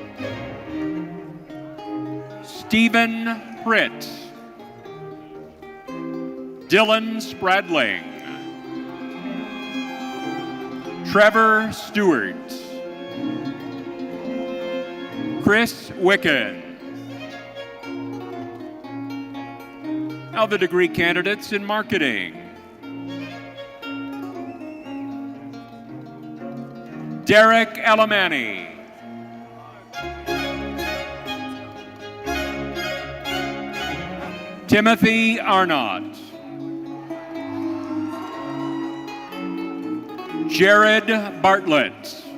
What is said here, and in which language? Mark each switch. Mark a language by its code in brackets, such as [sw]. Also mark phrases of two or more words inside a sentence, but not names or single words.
[en] Stephen Pritt. Dylan Spradling. Trevor Stewart. Chris Wicken. Now the degree candidates in marketing. Derek Alamani. Timothy Arnott. Jared Bartlett.